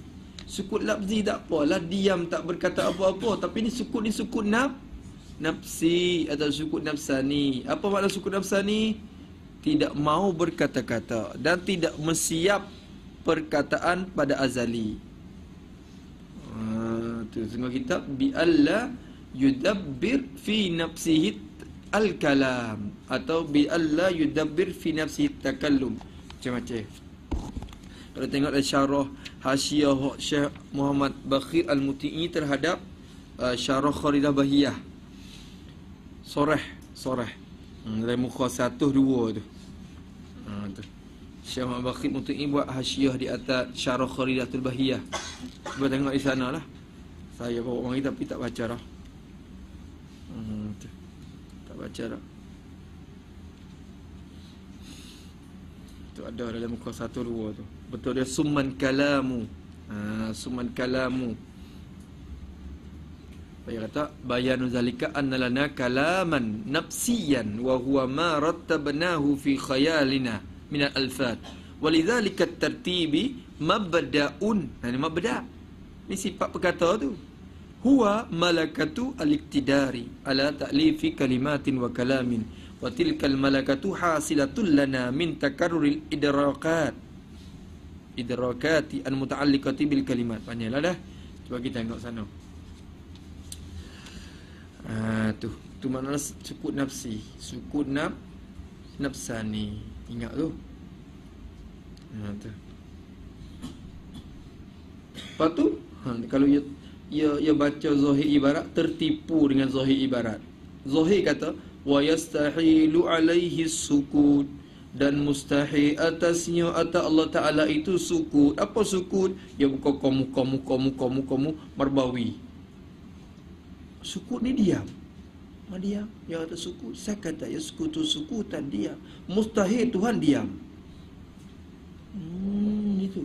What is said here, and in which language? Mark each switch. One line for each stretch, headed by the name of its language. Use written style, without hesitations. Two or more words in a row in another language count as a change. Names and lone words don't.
Malay: Sukut lafzi tak apalah, diam tak berkata apa-apa. Tapi ni sukut nafsi atau sukut nafsani. Apa makna sukut nafsani? Tidak mau berkata-kata dan tidak mensiap perkataan pada azali. Tu tengok kitab
Arabic: بألا يدبر في نفسه الكلام
Malay: atau
Arabic: بألا يدبر في نفسه تكلم.
Malay: Macam-macam. Kalau tengok ada syarah Hasyiah Syekh Muhammad Bakhir Al-Muti'i terhadap syarah Kharidah Bahiyah. Soreh. Dalam muka 1, 2 tu. Tu. Syekh Muhammad Bakhir Al-Muti'i buat hasyiah di atas syarah Kharidatul Bahiyah. Cuba tengok di sana lah. Saya bawa mari tapi tak baca dah. Tak baca dah. Tu ada dalam muka 1, 2 tu. Betul dia summan kalamu. Summan kalamu. Dia kata
Arabic: بيان ذلك أن لنا كلاما نفسيا وهو ما رتبناه في خيالنا من الألفاظ. ولذلك الترتيب مبدأ.
Malay: Ini mabda'. Ini sifat perkata tu.
Arabic: هو ملكة الاقتدار على تأليف كلمات وكلام. وتلك الملكة حاصلة لنا من تكرر الإدراكات المتعلقة بالكلمات.
Malay: Banyaklah dah. Cuba kita tengok sana. Tu makna sukut nafsi, sukut nafsani. Ingat tu. Tu. Lepas tu kalau ia baca zahir ibarat, tertipu dengan zahir ibarat. Zahir kata
Arabic: ويستحيل عليه سكوت,
Malay: dan mustahil atasnya atas Allah Ta'ala itu sukut. Apa sukut? Dia buka kamu marbawi. Sukut ni diam. Diam. Yang kata sukut, saya kata
Arabic: يسكت سكوتا
Malay: diam. Mustahil Tuhan diam. Itu.